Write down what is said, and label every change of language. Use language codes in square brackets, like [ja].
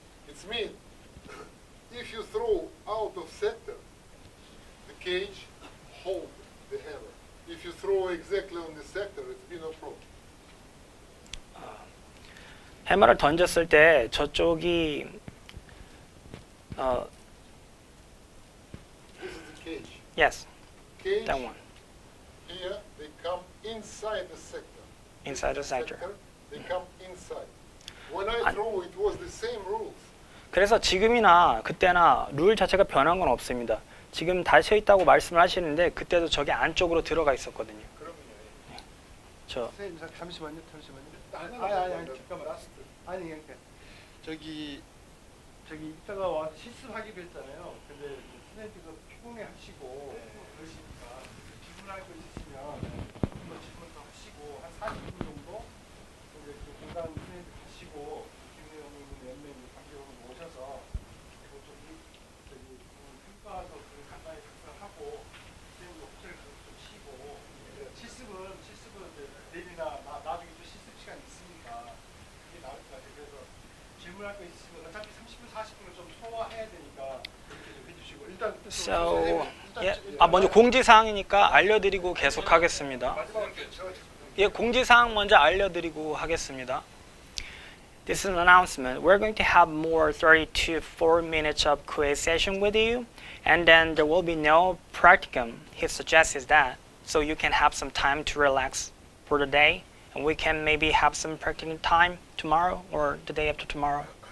[en] It means if you throw out of sector, the cage hold the hammer. If you throw exactly on the sector, it's be no problem. [ko] 해머를 던졌을 때 저쪽이 [en] This is the cage. yes, Cage that one here, they come inside the sector. inside the sector. They come inside. When I throw, it was the same rules. [ko] 그래서 지금이나 그때나 룰 자체가 변한 건 없습니다. 지금 닫혀 있다고 말씀을 하시는데 그때도 저게 안쪽으로 들어가 있었거든요. 그럼요. 저 선생님 잠시만요. 아니, 잠깐만. [en] 라스트. [ko] 아니 그러니까 저기 이따가 와서 실습하기로 했잖아요. 근데 선생님께서 피곤해 하시고 그러시니까 질문할 거 있으시면 한번 질문 더 하시고 한 40분 정도 이제 그 공간 선생님 가시고 김혜영 몇 명이 관계자분 모셔서 그거 좀 저기 평가서 그 간단히 답변하고 선생님도 호텔 가서 좀 쉬고 실습은 이제 내일이나 나중에 또 실습 시간 있으니까 그게 나을 것 같아요. 그래서 질문할 거 있으면 어차피 30분 40분을 좀 소화해야 되니까 그렇게 좀 해주시고 일단 so 먼저 공지 사항이니까 알려드리고 계속하겠습니다. 마지막으로 제가 예, 공지 사항 먼저 알려드리고 하겠습니다. [en] This is an announcement. We're going to have more 30 to 4 minutes of quiz session with you, and then there will be no practicum. He suggests that, so you can have some time to relax for the day, and we can maybe have some practicum time tomorrow or the day after tomorrow.